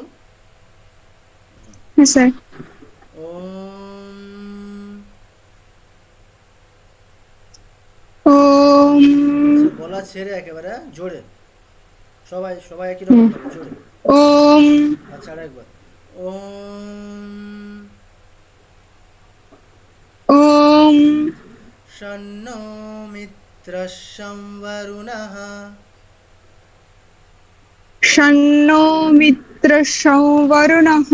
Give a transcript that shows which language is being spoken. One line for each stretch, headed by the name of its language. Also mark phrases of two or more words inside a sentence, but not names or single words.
Bangla: হ্যাঁ স্যার।
Sanskrit: ওম। ওম।
Bangla: আচ্ছা, গলা ছেড়ে একেবারে জোরে, সবাই সবাই একই রকম ভাবে জোরে।
Sanskrit: ওম।
Bangla: আচ্ছা আরেকবার। ওম
Sanskrit: ওম। ষণ্ণো মিত্রস্যং বরুণঃ, ষণ্ণো মিত্রস্যং বরুণঃ,